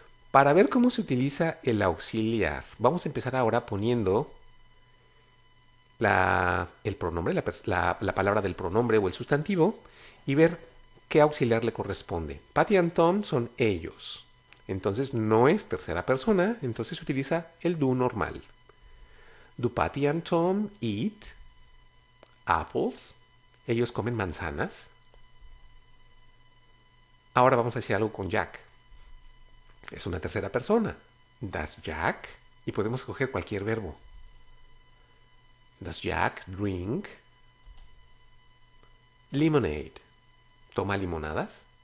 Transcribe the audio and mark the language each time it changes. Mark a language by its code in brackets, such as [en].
[es] Para ver cómo se utiliza el auxiliar, vamos a empezar ahora poniendo el pronombre, la palabra del pronombre o el sustantivo, y ver qué auxiliar le corresponde. Patty and Tom son ellos. Entonces no es tercera persona, entonces se utiliza el do normal. [en] Do Patty and Tom eat apples? [es] Ellos comen manzanas. Ahora vamos a decir algo con Jack. Es una tercera persona. [en] Does Jack? [es] Y podemos escoger cualquier verbo. [en] Does Jack drink lemonade? [es] ¿Toma limonadas?